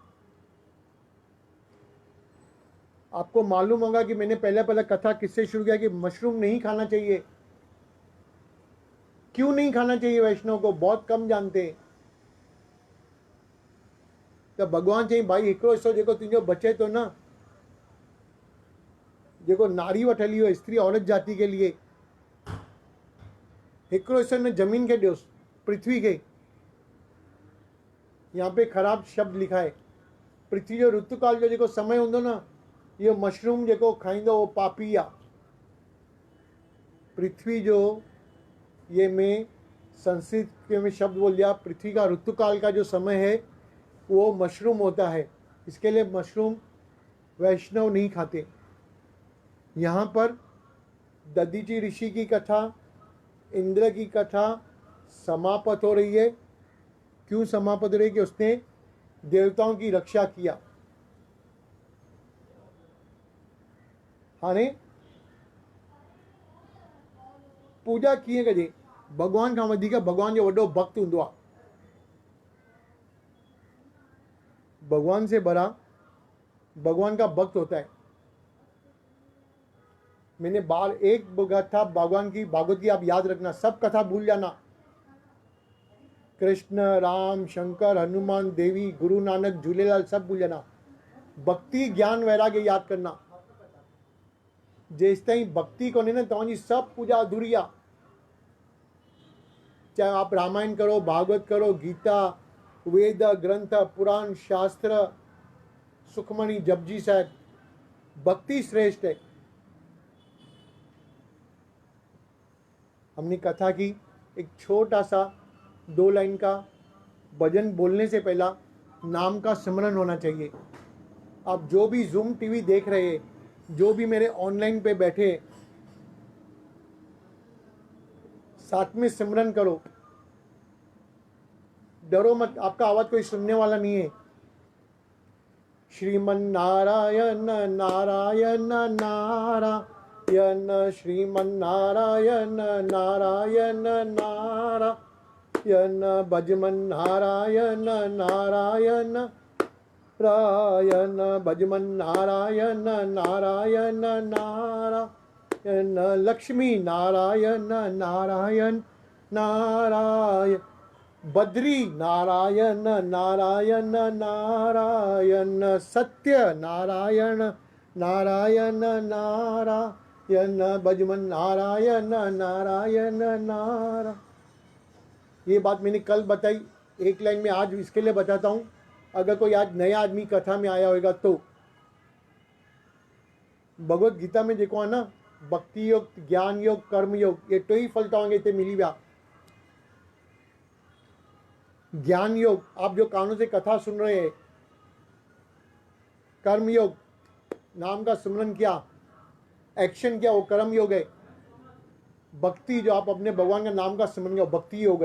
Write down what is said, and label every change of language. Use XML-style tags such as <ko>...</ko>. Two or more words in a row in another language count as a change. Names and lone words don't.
<hi>आपको मालूम होगा कि मैंने पहले कथा किससे शुरू किया कि मशरूम नहीं खाना चाहिए। क्यों नहीं खाना चाहिए वैष्णव को बहुत कम जानते हैं।</hi> <sd>तो भगवान चई भाई हिकिड़ो हिस्सो जेको तुंहिंजो बचे तो ना, जेको नारी वठली हो</sd> <hi>स्त्री औरत जाति के लिए,</hi> <sd>हिकिड़ो हिस्सो न जमीन के ॾियोसि, पृथ्वी के।</sd> <hi>यहाँ पे खराब शब्द लिखा है।</hi> <sd>पृथ्वी जो ऋतुकाल जो जेको समय हूंदो न, इहो मशरूम जेको खाईंदो वो पापी आहे। पृथ्वी जो,</sd> <hi>ये मैं संस्कृत में शब्द बोल दिया, पृथ्वी का ऋतुकाल का जो समय है वो मशरूम होता है, इसके लिए मशरूम वैष्णव नहीं खाते। यहाँ पर दधीची ऋषि की कथा, इंद्र की कथा समाप्त हो रही है। क्यों समाप्त हो रही है? कि उसने देवताओं की रक्षा किया।</hi> <sd>हाणे पूजा कीअं कजे? भगवान खां वधीक भगवान जो वॾो भक्त हूंदो आहे।</sd> <hi>भगवान से बड़ा भगवान का भक्त होता है। मैंने बार एक कथा भगवान की भागवत की आप याद रखना, सब कथा भूल जाना। कृष्ण, राम, शंकर, हनुमान, देवी, गुरु नानक, झूलेलाल सब भूल जाना। भक्ति, ज्ञान, वैराग्य याद करना।</hi> <sd>जेस ताईं भक्ति कोन्हे न तव्हांजी सब पूजा अधूरी आहे।</sd> <hi>चाहे आप रामायण करो, भागवत करो, गीता, वेद, ग्रंथ, पुराण, शास्त्र, सुखमणि, जपजी साहब, भक्ति श्रेष्ठ है। हमने कथा की, एक छोटा सा 2 लाइन का भजन बोलने से पहला नाम का स्मरण होना चाहिए। आप जो भी जूम टीवी देख रहे हैं, जो भी मेरे ऑनलाइन पे बैठे, साथ में सिमरन करो, डरो मत, आपका आवाज कोई सुनने वाला नहीं है। श्रीमन नारायण नारायण नारायण, श्रीमन नारायण नारायण नारायण, भजमन नारायण नारायण रायण, भजमन नारायण नारायण नारायण, लक्ष्मी नारायण नारायण नारायण, बद्री नारायण नारायण नारायण, सत्य नारायण नारायण नारायण, भजमन नारायण नारायण नारायण। ये बात मैंने कल बताई, एक लाइन में आज इसके लिए बताता हूँ। अगर कोई आज नया आदमी कथा में आया होगा तो भगवत गीता में</hi> <sd>जेको आहे न, भक्ति योग, ज्ञान योग, कर्म योग, ये टे ही फल तव्हांखे हिते मिली विया।</sd> <hi>ज्ञान योग, आप जो कानों से कथा सुन रहे हैं। कर्म योग, नाम का स्मरण किया, एक्शन किया, वो कर्म योग है। भक्ति, जो आप अपने भगवान का नाम का स्मरण किया, भक्ति योग है।</hi>